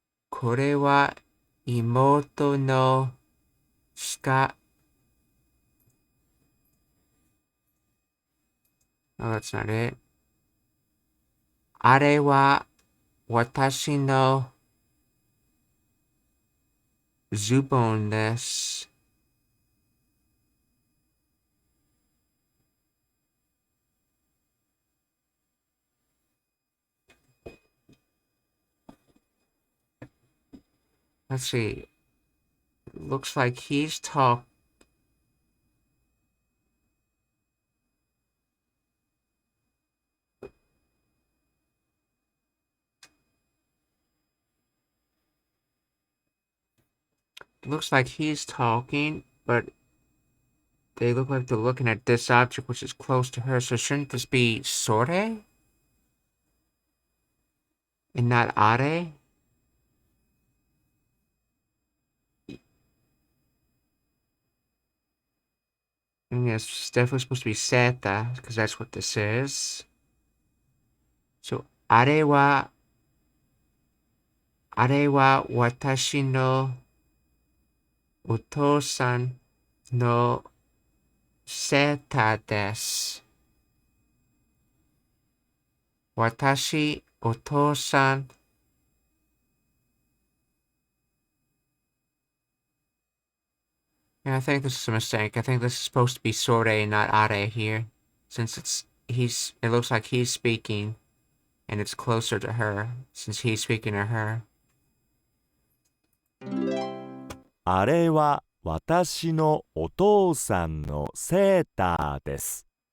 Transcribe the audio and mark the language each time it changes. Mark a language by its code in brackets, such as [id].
[ja] これは妹のスカ、 [en] No, that's not it. [ja] あれは私のズボンです。 [en] Let's see. Looks like he's talk. Looks like he's talking, but they look like they're looking at this object which is close to her. So shouldn't this be sore and not are? And it's definitely supposed to be seta because that's what this is. [ja] So あれは私のお父さんのセーターです。私、お父さん。 [en] Yeah, I think this is a mistake. I think this is supposed to be sore, not are here. Since it looks like he's speaking, and it's closer to her, since he's speaking to her. [ja] あれは私のお父さんのセーターです。